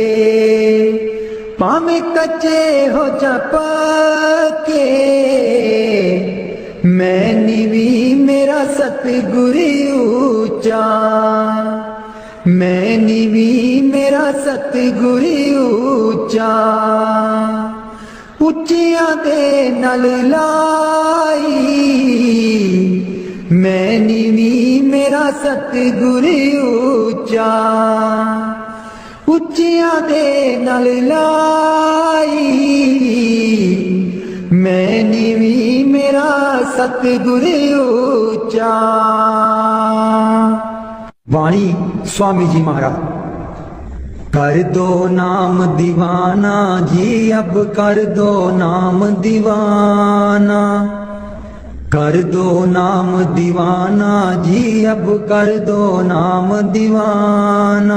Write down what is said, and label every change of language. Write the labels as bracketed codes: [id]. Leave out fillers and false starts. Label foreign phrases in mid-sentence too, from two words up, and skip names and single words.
[pa] ਭਾਵੇਂ ਕੱਚੇ ਹੋ ਜਾ ਪੱਕੇ, ਮੈਂ ਨੀਵੀਂ ਮੇਰਾ ਸਤਿਗੁਰ ਉੱਚਾ, ਮੈਂ ਨੀਵੀਂ ਮੇਰਾ ਸਤਿਗੁਰ ਉੱਚਾ। ਉੱਚਿਆਂ ਦੇ ਨਾਲ ਲਾਈ, ਮੈਂ ਨੀਵੀਂ ਮੇਰਾ ਸਤਿਗੁਰ ਉੱਚਾ। ਉੱਚਿਆਂ ਦੇ ਨਾਲ ਲਾਈ, ਮੈਂ ਨੀਵੀਂ ਮੇਰਾ ਸਤਿਗੁਰ ਉੱਚਾ। [hi] वाणी स्वामी जी महाराज। कर दो नाम दीवाना जी, अब कर दो नाम दीवाना, कर दो नाम दीवाना जी, अब कर दो नाम दीवाना।